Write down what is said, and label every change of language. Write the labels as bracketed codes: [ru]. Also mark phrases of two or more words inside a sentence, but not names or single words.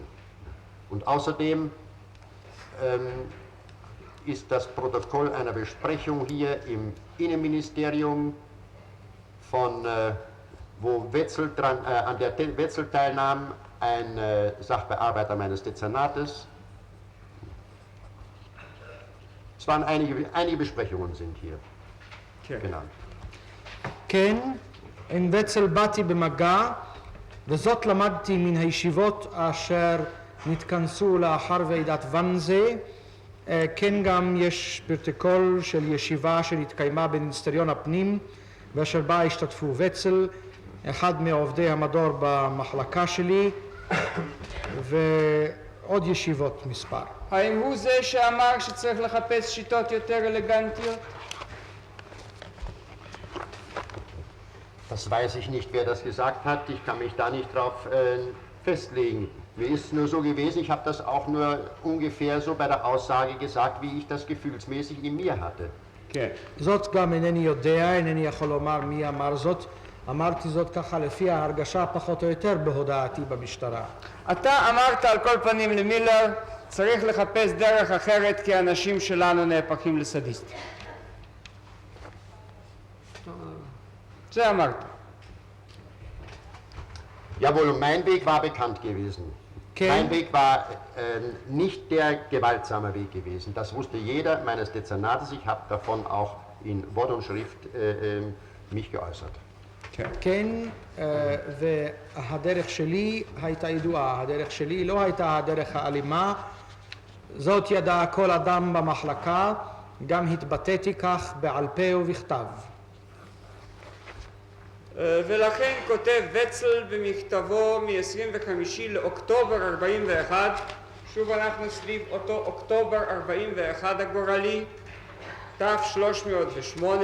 [de] Und außerdem ist das Protokoll einer Besprechung hier im Innenministerium von wo Wetzel an der Wetzel teilnahm, ein Sachbearbeiter meines Dezernates. Es waren einige Besprechungen sind hier genannt. [he] כן, עם וצל באתי במגע, וזאת למדתי מן הישיבות אשר נתכנסו לאחר ועידת ואנזה. כן גם יש פרוטוקול של ישיבה שנתקיימה במיניסטריון הפנים, ואשר בה השתתפו וצל, אחד מעובדי המדור במחלקה שלי, ועוד ישיבות מספר. האם הוא זה שאמר שצריך לחפש שיטות יותר אלגנטיות? [de] Das weiß ich nicht, wer das gesagt hat. Ich kann mich da nicht drauf festlegen. Mir ist nur so gewesen, ich habe das auch nur ungefähr so bei der Aussage gesagt, wie ich das gefühlsmäßig in mir hatte. [he] כן. זאת גם אינני יודע, אינני יכול לומר מי אמר זאת. אמרתי זאת ככה לפי ההרגשה פחות או יותר בהודעתי במשטרה. אתה אמרת על כל פנים למילר, צריך לחפש דרך אחרת כי האנשים שלנו נהפכים לסדיסטים. זה אמרת. [de] Jawohl, und mein Weg war bekannt gewesen. Okay. Mein Weg war nicht der gewaltsame Weg gewesen. Das wusste jeder meines Dezernates. Ich habe davon auch in Wort und Schrift mich geäußert. [he] כן, והדרך שלי הייתה ידועה, הדרך שלי לא הייתה הדרך האלימה, זאת ידע כל אדם במחלקה, גם התבטאתי כך בעל פה ובכתב. ולכן כותב וצל במכתבו מ-25 לאוקטובר 41, שוב אנחנו סביב אותו אוקטובר 41 הגורלי, ת-308,